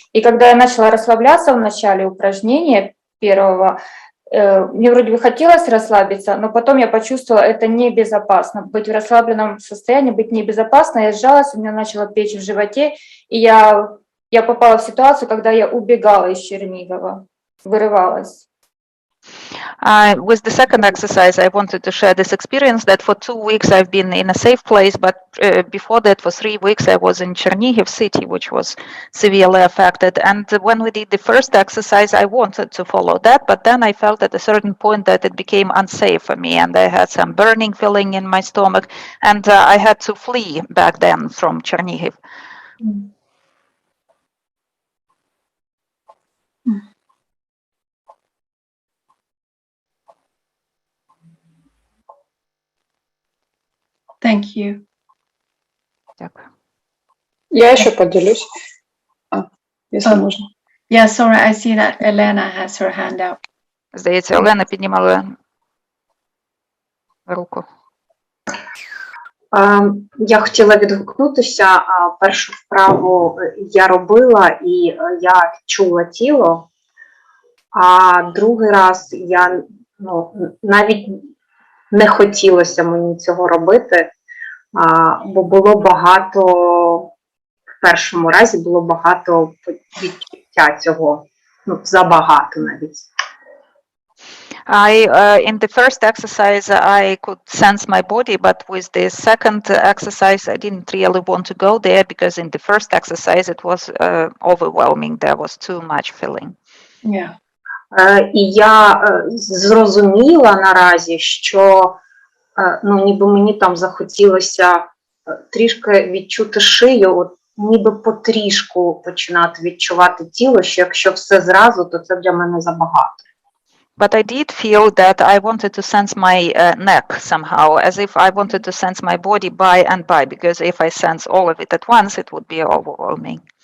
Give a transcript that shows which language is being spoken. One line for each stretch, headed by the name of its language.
Russian: И когда я начала расслабляться в начале упражнения первого, мне вроде бы хотелось расслабиться, но потом я почувствовала, это небезопасно. Быть в расслабленном состоянии, быть небезопасно. Я сжалась, у меня начало печь в животе, и я попала в ситуацию, когда я убегала из Чернигова, вырывалась.
English: With the second exercise, I wanted to share this experience that for 2 weeks I've been in a safe place, but before that, for 3 weeks, I was in Chernihiv city, which was severely affected. And when we did the first exercise, I wanted to follow that, but then I felt at a certain point that it became unsafe for me, and I had some burning feeling in my stomach, and I had to flee back then from Chernihiv. Thank you.
Ukrainian: Дякую.
Russian: Я еще поделюсь, если можно.
English: Yeah, sorry, I see that Elena has her hand out.
Ukrainian: Здається, Олена піднімала руку. Я хотіла відгукнутися. Першу вправу я робила і я чула тіло, а другий раз я навіть не хотілося мені цього робити, бо було багато першому разі було багато відчуття цього, ну, забагато навіть.
English: In the first exercise, I could sense my body, but with the second exercise, I didn't really want to go there because in the first exercise, it was overwhelming. There was too much feeling. Yeah.
Ukrainian: І я зрозуміла наразі, що ну, ніби мені там захотілося трішки відчути шию, от, ніби потрішку починати відчувати тіло, що якщо все зразу, то це для мене забагато.
English: But I did feel that I wanted to sense my neck somehow, as if I wanted to sense my body by and by, because if I sense all of it at once, it would be overwhelming.